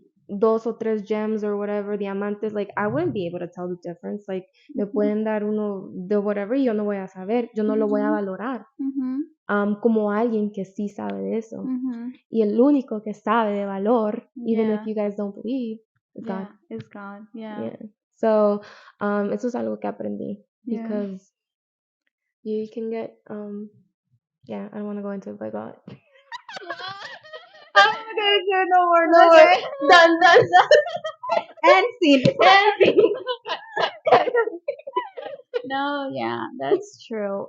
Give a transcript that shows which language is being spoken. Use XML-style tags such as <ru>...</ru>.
<es>dos o tres</es> <en>gems or whatever, diamantes, like I wouldn't be able to tell the difference.</en> <es>Like me pueden dar uno de whatever y yo no voy a saber, yo no lo voy a valorar. Como alguien que sí sabe de eso. Y el único que sabe de valor,</es> <en>even if you guys don't believe,</en> <es>is God.</es> <en>Is God. Yeah.</en> <es>So, eso es algo que aprendí.</es> <en>Because you can get, I don't want to go into it, but God. I'm not gonna do no more. Done. And scene. And No, yeah, that's true.</en>